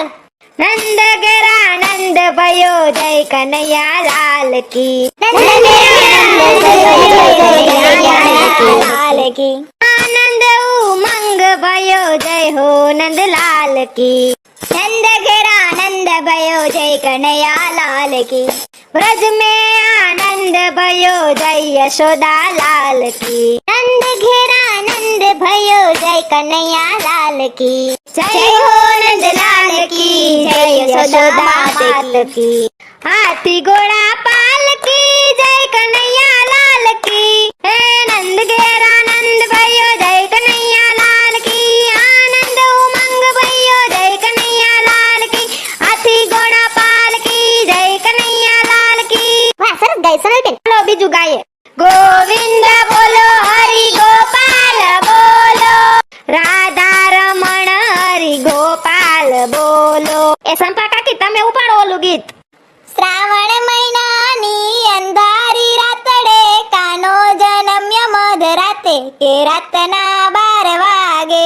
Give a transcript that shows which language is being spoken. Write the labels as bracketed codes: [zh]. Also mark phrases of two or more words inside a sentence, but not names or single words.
[hi] नंद घेर आनंद भयो, जय कनैया लाल की। लाल की आनंद उमंग भयो, जय हो नंदलाल की। नंद घेर आनंद भयो, जय कनैया लाल की। ब्रज में आनंद भयो, जय यशोदा लाल की। नंद घेर आनंद भयो, जय कनैया लाल की। जय हो नंद लाल की, जय यशोदा मात की। हाथी घोड़ा पाल की, जय कन्हैया लाल की। हे नंद घेर आनंद भयो, जय कन्हैया लाल की। आनंद उमंग भयो, जय कन्हैया लाल की। हाथी घोड़ा पाल की, जय कन्हैया लाल की। [gu] વાહ સરસ ગાય સોનલ બેન। ચાલો બીજું ગાઈએ। ગોવિંદ બોલો, હરિ ગોપાલ બોલો, રાધા રમણ હરિ ગોપાલ બોલો। એ સંપા કાકી તમે ઉપાડો ઓલું ગીત। શ્રાવણ મહિનાની અંધારી રાતડે, કાનો જન્મ્યો મધરાતે, કે રાતના 12 વાગે।